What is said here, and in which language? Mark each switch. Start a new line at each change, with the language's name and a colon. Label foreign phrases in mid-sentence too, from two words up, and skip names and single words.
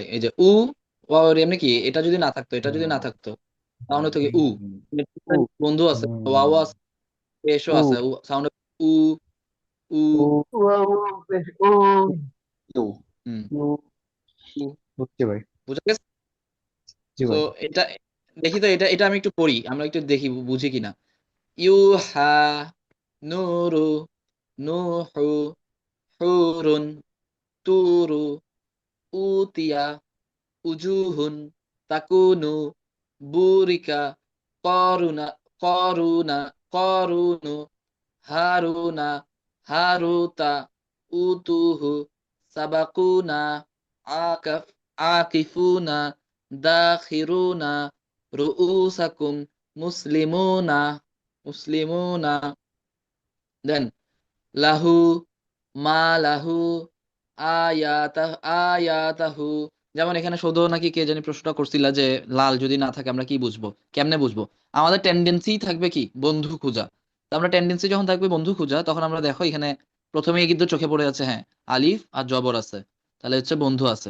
Bangla: এই যে উ, ওয়াও এর এমনি কি, এটা যদি না থাকতো, এটা যদি না থাকতো তাহলে থেকে উ, বন্ধু আছে, ওয়াও আছে, এসও আছে, উ সাউন্ড উ উ। হুম, বুঝছি ভাই। বুঝা গেছে? জি তো ভাই। এটা দেখি তো, এটা এটা আমি একটু পড়ি, আমরা একটু দেখি বুঝি কিনা। ইউহা,
Arabic: نُورُ، نُوحُ، حُورٌ، طُورُ، أُوتِيَ, وُجُوهٌ، تَكُونُ، بُورِكَ، قُرُونًا، قُرُونًا, قُرُونُ، هَارُونَ، هَارُوتَ، أُوتُوهُ، سَبَقُونَا، عَاكِف، عَاكِفُونَ، دَاخِرُونَ، رُءُوسَكُمْ، مُسْلِمُونَ، مُسْلِمُونَ، دين لَهُ، مَا لَهُ, آيَاتُهُ.
Bangla: যেমন এখানে শুধু নাকি কে জানি প্রশ্নটা করছিল যে লাল যদি না থাকে আমরা কি বুঝবো, কেমনে বুঝবো? আমাদের টেন্ডেন্সি থাকবে কি, বন্ধু খোঁজা। তো আমরা টেন্ডেন্সি যখন থাকবে বন্ধু খোঁজা, তখন আমরা দেখো এখানে প্রথমেই কিন্তু চোখে পড়ে আছে, হ্যাঁ, আলিফ আর জবর আছে, তাহলে হচ্ছে বন্ধু আছে।